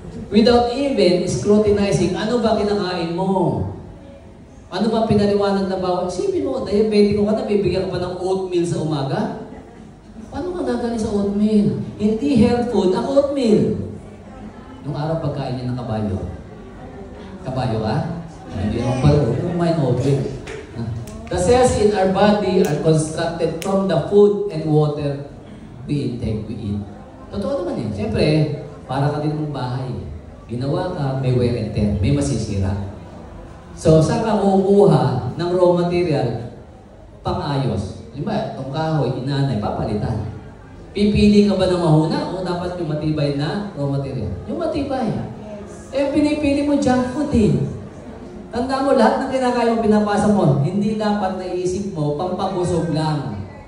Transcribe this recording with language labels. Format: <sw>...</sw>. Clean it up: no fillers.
<en>Without even scrutinizing,</en> <tl>ano ba kinakain mo? Ano ba pinaliwanag na bawat? Isipin mo, diabetic ka na, bibigyan ka pa ng oatmeal sa umaga? Paano ka gagaling sa oatmeal? Hindi health food ang oatmeal. Nung araw pagkain niya ng kabayo. Kabayo ka? Hindi naman pala, kumain oatmeal.</tl> <en>The cells in our body are constructed from the food and water we intake, we eat.</en> <tl>Totoo naman eh. Siyempre, para ka din mong bahay. Ginawa ka, may</tl> <en>wear and tear,</en> <tl>may masisira. So, saan ka kukuha ng raw material pang-ayos? Diba, itong kahoy, inanay, papalitan. Pipili ka ba ng mahuna o dapat yung matibay na raw material? Yung matibay. Eh, pinipili mo junk food eh. Tanda mo, lahat ng kinakain mo, pinapasa mo, hindi dapat naisip mo, pampabusog lang.</tl>